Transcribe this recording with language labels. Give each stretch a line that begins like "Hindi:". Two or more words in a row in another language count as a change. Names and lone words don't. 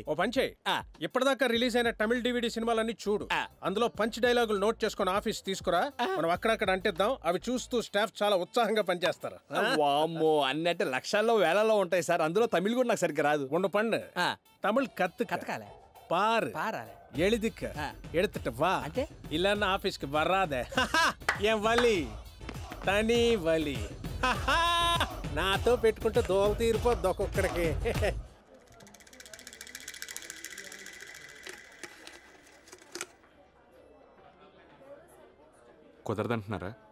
Telugu: ఓ పంచే, ఇప్పటిదాకా రిలీజ్ అయిన తమిళ డివిడి సినిమాలన్నీ చూడు. అందులో పంచ్ డైలాగులు నోట్ చేసుకుని ఆఫీస్ తీసుకురా. మనం అక్కడక్కడ అంటిద్దాం. అవి చూస్తూ స్టాఫ్ చాలా ఉత్సాహంగా పనిచేస్తారు. వామ్మో, అన్ని అంటే లక్షల్లో వేలలో ఉంటాయి సార్. అందులో తమిళ్ కూడా నాకు సరిగ్గా రాదు. ఉండు పండు. తమిళ్
Tamil: కతకాలే பாரு பாராளே எழுதிக்க எடுத்துட்டு வா
Telugu: అంటే
Tamil: இல்லன்னா ஆபீஸ்க்கு வராதே என் வழி தனி வழி
Telugu: నాతో పెట్టుకుంటే దోల తీరిపోద్ది ఒక్కొక్కడికి. కుదరదంటున్నారా?